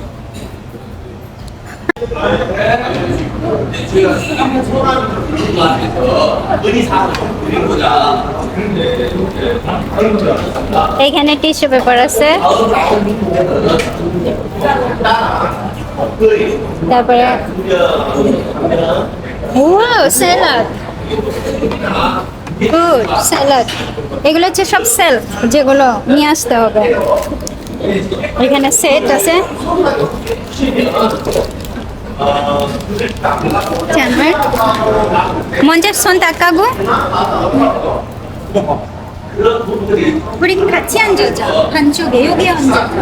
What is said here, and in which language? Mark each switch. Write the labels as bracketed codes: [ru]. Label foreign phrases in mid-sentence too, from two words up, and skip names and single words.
[bn] এইখানে টিস্যু পেপার আছে, তারপরে [en] wow salad, good salad. [bn] এগুলো হচ্ছে সব সেলফ, যেগুলো নিয়ে আসতে হবে। এখানে সেট আছে, [ko] 먼저 손 닦아고 우리 같이 앉아자. 반쪽에 여기 앉아.